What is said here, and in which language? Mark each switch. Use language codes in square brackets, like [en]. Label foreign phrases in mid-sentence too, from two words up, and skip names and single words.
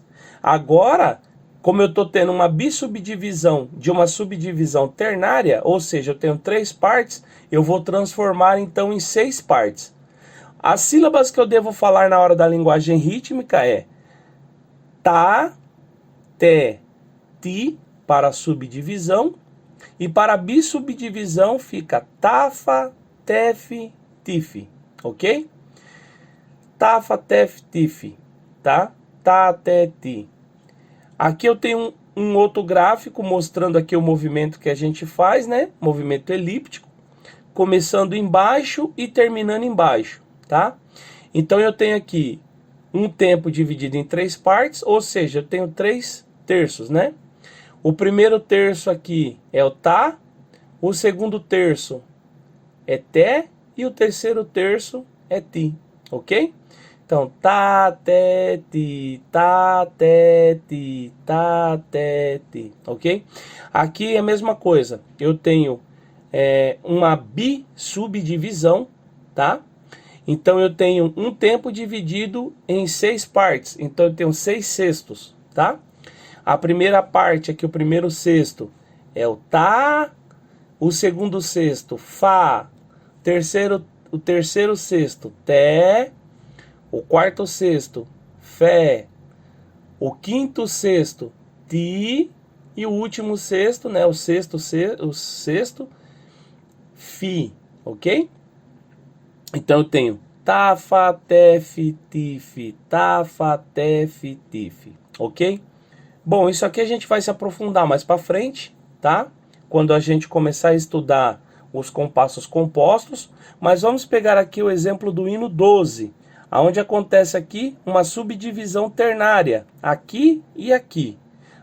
[pt] Agora, como eu estou tendo uma bissubdivisão de uma subdivisão ternária, ou seja, eu tenho 3 partes, eu vou transformar então em 6 partes. As sílabas que eu devo falar na hora da linguagem rítmica é tá, té, ti, para subdivisão. E para bissubdivisão fica tafa, tef, tif, ok? Tafa, tef, tif, tá? Tá, té, ti. Aqui eu tenho um outro gráfico mostrando aqui o movimento que a gente faz, né? Movimento elíptico, começando embaixo e terminando embaixo, tá? Então eu tenho aqui um tempo dividido em 3 partes, ou seja, eu tenho 3 terços, né? O primeiro terço aqui é o tá, o segundo terço é té e o terceiro terço é ti, ok? Então, tá, té, ti, tá, té, ti, tá, té, ti, ok? Aqui é a mesma coisa, eu tenho uma bissubdivisão, tá? Então, eu tenho um tempo dividido em 6 partes, então eu tenho 6 sextos, tá? A primeira parte aqui, o primeiro sexto é o tá, o segundo sexto, fá, o terceiro sexto, té, o quarto sexto, fé, o quinto sexto, ti, e o último sexto, né, o sexto, fi, ok? Então eu tenho tá, fá, té, fi, ti, fi, tá, fá, té, fi, ti, fi, ok? Bom, isso aqui a gente vai se aprofundar mais para frente, tá? Quando a gente começar a estudar os compassos compostos, mas vamos pegar aqui o exemplo do hino 12, onde acontece aqui uma subdivisão ternária, aqui e aqui.